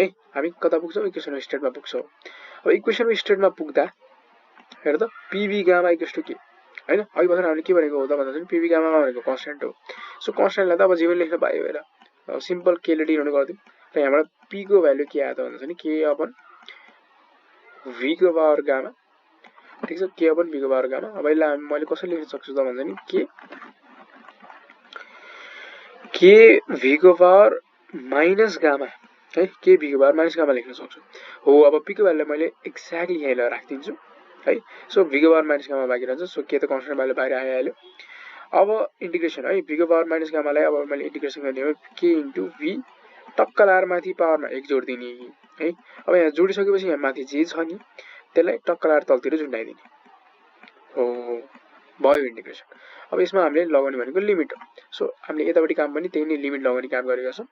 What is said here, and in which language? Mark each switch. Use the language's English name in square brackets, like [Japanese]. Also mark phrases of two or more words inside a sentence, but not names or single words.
[Nepali] हामी कता पुग्छौँ [English] equation of stateमा [Nepali] पुग्छौँ। अब [English] equation of stateमा [Nepali] पुग्दा हेर त [English] PV gamma equals to K [Nepali] हैन। अघि भर्खर हामीले के भनेको हो त भन्दा चाहिँ [English] PV gamma [Nepali] भनेको कन्स्टेन्ट हो। सो कन्स्टेन्टलाई त अब जे पनि लेख्न पायो हेर सिम्पल केले डिनोट गरिदिउँ र यहाँबाट पी को भ्यालु के आयो त भन्दा चाहिँ [English] K upon V [Nepali] को पावर गामा ठिक छ, [English] K upon V [Nepali] को पावर गामा। अब यसलाई मैले कसरी लेख्न सक्छु त भन्दा नि के भी को पावर [English] minus gamma [Nepali] है, के भी को पावर [English] minus gamma [Nepali] लेख्न सक्छु हो। अब पी को भ्यालुलाई मैले एक्ज्याक्टली यहाँ ल्याएर राखिदिन्छु है। सो भी को पावर [English] minus gamma [Nepali] बाँकी रहन्छ। सो के त कन्स्टेन्ट भ्यालु बाहिर आइहाल्यो। अब इन्टिग्रेसन है भी को पावर [English] minus gammaलाई [Nepali] अब मैले इन्टिग्रेसन गर्ने हो [English] K into V [Nepali] टक्क लाएर माथि पावरमा 1 जोडिदिने है। अब यहाँ जोडिसकेपछि यहाँ माथि जे छ नि त्यसलाई टक्क लाएर तलतिर झुन्डाइदिने हो, भयो इन्टिग्रेसन। अब यसमा हामीले लगाउने भनेको लिमिट हो। सो हामीले यतापट्टि काम पनि त्यही नै लिमिट लगाउने काम गरेका छौँ।